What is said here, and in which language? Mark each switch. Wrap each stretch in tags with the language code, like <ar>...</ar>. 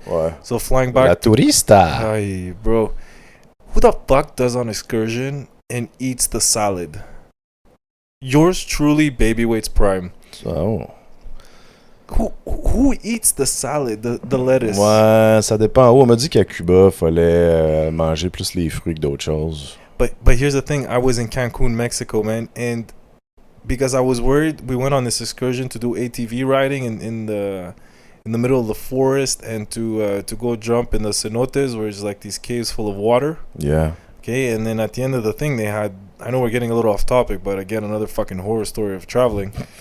<fr>Ouais.</fr> <en>So flying back.</en> <es>La turista.</es> <en>Ay, bro. Who the fuck does on excursion and eats the salad? Yours truly, Babyweights Prime. Oh. Who eats the salad, the lettuce?</en> <fr>Ouais, ça dépend. Oh, on m'a dit qu'à Cuba, fallait manger plus les fruits que d'autres choses.</fr> <en>But here's the thing. I was in Cancun, Mexico, man, and because I was worried, we went on this excursion to do ATV riding in the middle of the forest and to go jump in the cenotes, where it's like these caves full of water. Yeah. Okay, and then at the end of the thing, they had. I know we're getting a little off topic, but again, another fucking horror story of traveling.</en>